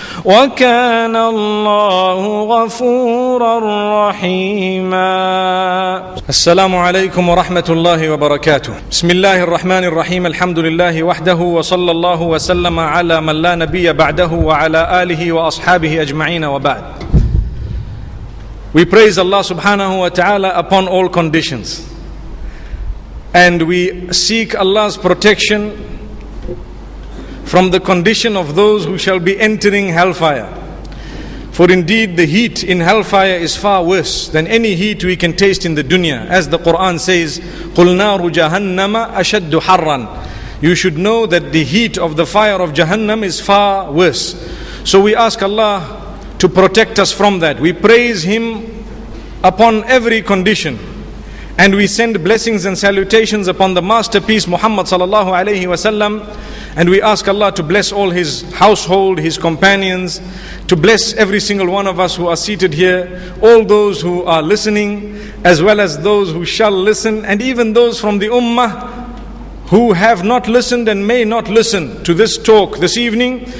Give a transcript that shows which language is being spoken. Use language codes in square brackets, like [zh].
[ar] وكان الله غفورا رحيما. السلام عليكم ورحمة الله وبركاته. بسم الله الرحمن الرحيم. الحمد لله وحده وصلى الله وسلم على من لا نبي بعده وعلى آله وأصحابه أجمعين وبعد. [en] We praise Allah subhanahu wa ta'ala upon all conditions, and we seek Allah's protection from the condition of those who shall be entering hellfire. For indeed the heat in hellfire is far worse than any heat we can taste in the dunya. As the Quran says, [ar] قُلْ نَارُ جَهَنَّمَ أَشَدُّ حَرًّا. [en] You should know that the heat of the fire of Jahannam is far worse. So we ask Allah to protect us from that. We praise Him upon every condition, and we send blessings and salutations upon the masterpiece Muhammad sallallahu alayhi wasallam, and we ask Allah to bless all his household, his companions, to bless every single one of us who are seated here, all those who are listening, as well as those who shall listen, and even those from the ummah who have not listened and may not listen to this talk this evening.